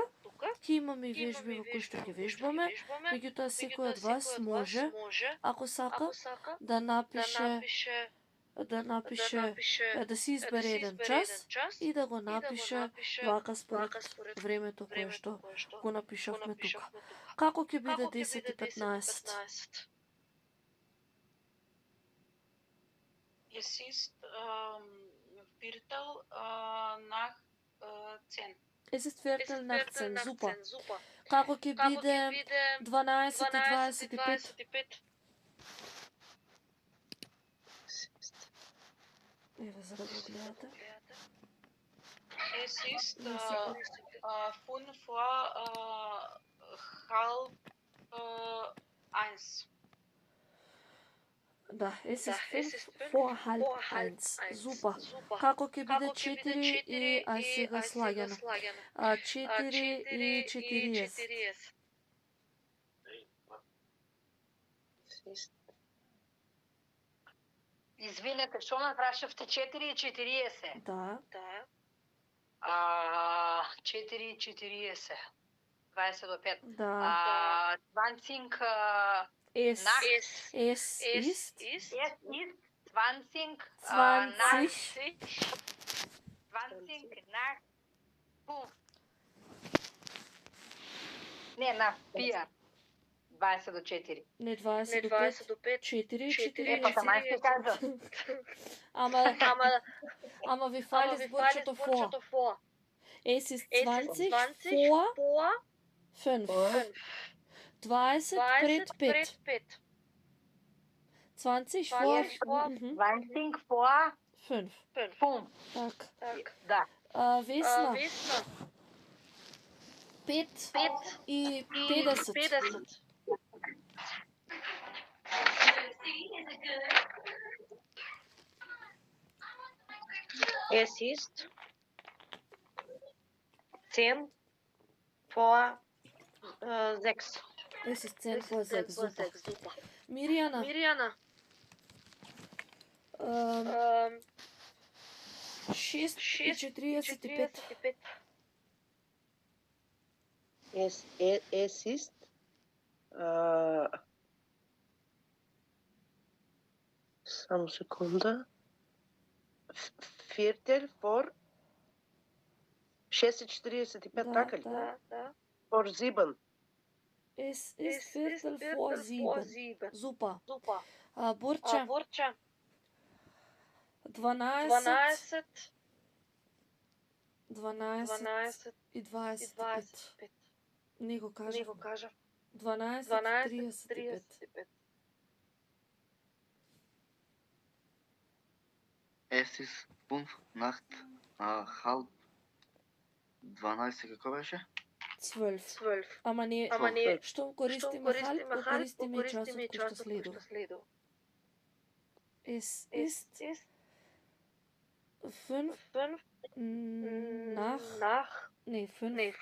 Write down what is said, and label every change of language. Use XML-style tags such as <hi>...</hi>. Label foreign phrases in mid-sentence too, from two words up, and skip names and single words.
<mk>Ќе имаме и вежби во кои што ќе вежбаме, меѓутоа секој од вас може, ако сака, да си избере еден час и да го напише вака според времето кое што го напишавме тука. Како ќе биде 10:15?</mk> <de>Es ist Viertel nach 10. Es ist Viertel nach 10, super.</de> <mk>Како ќе биде 12:25? Еве за да го гледате.</mk> <de>Es ist 5 vor halb 1. Да, es ist 5 vor halb 1. Super.</de> <mk>Како ќе биде 4 и сега слагано? 4:40. Извинете, што ме прашавте 4:40? Да. 4:40. 20 до 5. Да. 20</mk> <de>Es nach ist 20 nach 5.</de> <mk>Не, на 4. 20 до 4. не 20 до 5, 4:40. Па сама ќе кажа. Ама ви фали зборчето vor.</mk> <de>Es ist 20 vor 5.</de> <mk>20 пред 5.</mk> <de>20 vor 20 vor 5. 5.</de> <mk>Так. Да. Весна. 5 и 50.</mk> <de>Es ist 10 vor 6. Es ist 10 vor 6. Super. Mirjana. 6:45. Es ist</de> <mk>само секунда.</mk> <de>Viertel vor 6:45,</de> <mk>така ли? Да.</mk> <de>Vor 7. Es ist Viertel vor 7. Super.</de> <mk>Борча. 12 и 25. Не го кажав. 12:35.</mk> <de>Es ist 5 nach halb 12,</de> <mk>како беше? 12. Ама не, што користиме халп, го користиме и часот кој што следува.</mk> <de>Es ist 5 nach... Nee, 5</de>